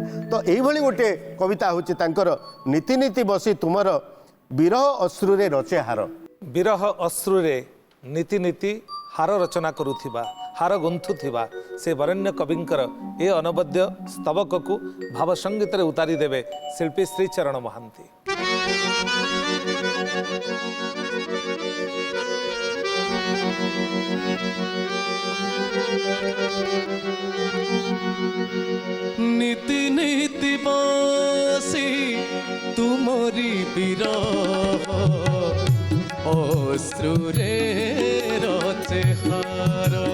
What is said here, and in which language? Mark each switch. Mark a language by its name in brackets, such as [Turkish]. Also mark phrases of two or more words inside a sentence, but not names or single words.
[Odia] ତ ଏଇଭଳି ଗୋଟେ କବିତା ହେଉଛି ତାଙ୍କର, ନୀତି ନୀତି ବସି ତୁମର ବିରହ ଅଶ୍ରୁରେ ରଚେ ହାର। ବିରହ ଅଶ୍ରୁରେ ନୀତି ନୀତି ହାର ରଚନା କରୁଥିବା, ହାର ଗୁନ୍ଥୁଥିବା ସେ ବରେଣ୍ୟ କବିଙ୍କର ଏ ଅନବଦ୍ୟ ସ୍ତବକକୁ ଭାବ ସଙ୍ଗୀତରେ ଉତାରି ଦେବେ ଶିଳ୍ପୀ ଶ୍ରୀଚରଣ ମହାନ୍ତି। ନୀତି ନୀତି ବସି ତୁମରି ବିରହ ଅଶ୍ରୁରେ ରଚେ ହାର।